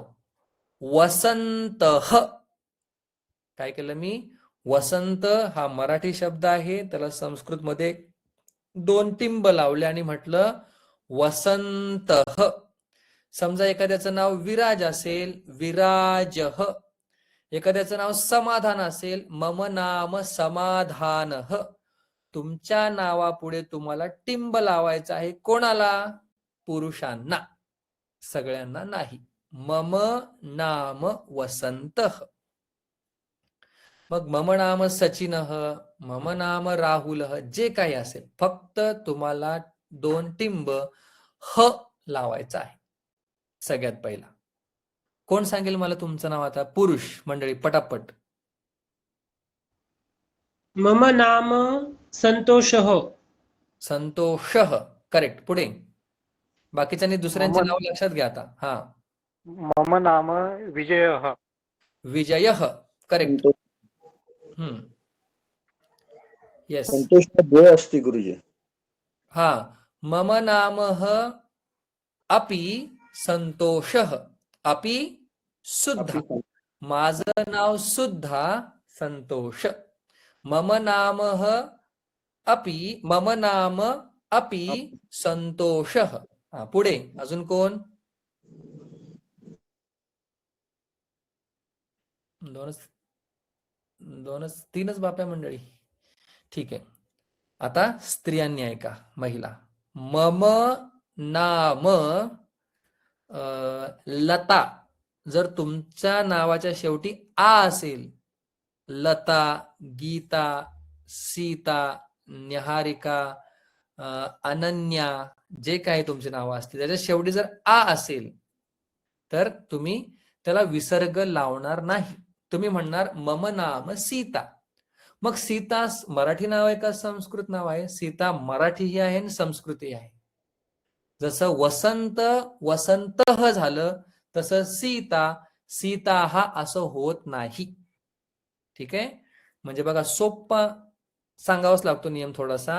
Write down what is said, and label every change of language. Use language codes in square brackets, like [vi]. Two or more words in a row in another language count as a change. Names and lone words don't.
[mr] वसंतः, काय केलं मी, वसंत हा मराठी शब्द आहे, त्याला संस्कृतमध्ये 2 टिंब लावले आणि म्हटलं वसंतः. समजा एखाद्याचं नाव विराज असेल, विराजः. एखाद्याचं नाव समाधान असेल, [sa] मम नाम समाधानः. [mr] तुमच्या नावापुढे तुम्हाला टिंब लावायचं आहे. कोणाला? पुरुषांना, सगळ्यांना नाही. [sa] मम नाम वसंतः. मग मम नाम सचिनः, मम नाम राहुलः, [mr] जे काही असेल, फक्त तुम्हाला 2 टिंब ह लावायचं आहे सगळ्यात पहिला. कोण सांगेल मला तुमचं नाव आता? पुरुष मंडळी पटापट. [sa] मम नाम संतोषः. संतोषः, [mr] करेक्ट. पुढे बाकीच्यांनी दुसऱ्यांचे नाव लक्षात घ्या आता. हा, [sa] मम नाम विजयः. विजयः, [mr] करेक्ट. संतोष येस. संतोष ब असते गुरुजी. हा, [sa] मम नामः अपि संतोषः. [mr] अपि सुद्धा, माझं नाव सुद्धा संतोष. [sa] मम नामः अपि, मम नाम अपि संतोषः. [mr] पुढे अजून कोण? तीनच बाप्या मंडळी. ठीक आहे, आता स्त्रियांनी ऐका, महिला. [sa] मम नाम लता. [mr] जर तुमच्या नावाच्या शेवटी आ असेल, लता, गीता, सीता, निहारिका, अनन्या, जे काही तुमची नावं असतील त्याच्या शेवटी जर आ असेल तर तुम्ही त्याला विसर्ग लावणार नाही. तुम्ही म्हणणार [sa] मम नाम सीता. [mr] मग सीता मराठी नाव आहे का संस्कृत नाव आहे? सीता मराठीही आहे आणि संस्कृतही आहे. जसं वसंत वसंतः झालं तसं सीता सीता हा असं होत नाही. ठीक आहे, म्हणजे बघा सोप्पा सांगावाच लागतो नियम थोडासा.